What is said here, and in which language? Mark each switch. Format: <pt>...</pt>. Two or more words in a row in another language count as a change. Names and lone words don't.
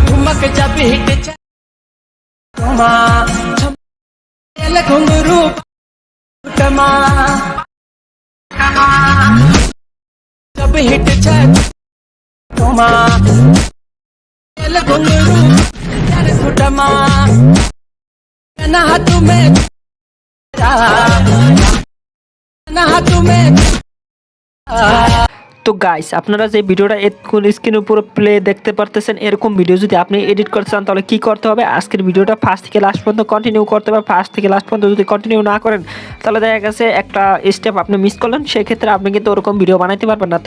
<hi>ठुमक जब हिट ठुमा घुंघरू टमा जब हिट ठुमा घुंघरू टमा ना तुम्हें ना तुम्हें।</hi> <bn>তো গাইস আপনারা যে ভিডিওটা এখন স্ক্রিনের উপর প্লে দেখতে পারতেছেন, এরকম ভিডিও যদি আপনি এডিট করতে চান তাহলে কি করতে হবে, আজকের ভিডিওটা ফার্স্ট থেকে লাস্ট পর্যন্ত কন্টিনিউ করতে হবে। ফার্স্ট থেকে লাস্ট পর্যন্ত যদি কন্টিনিউ না করেন তাহলে দেখা গেছে একটা স্টেপ আপনি মিস করলেন, সেক্ষেত্রে আপনি কিন্তু ওরকম ভিডিও বানাইতে পারবেন না।</bn>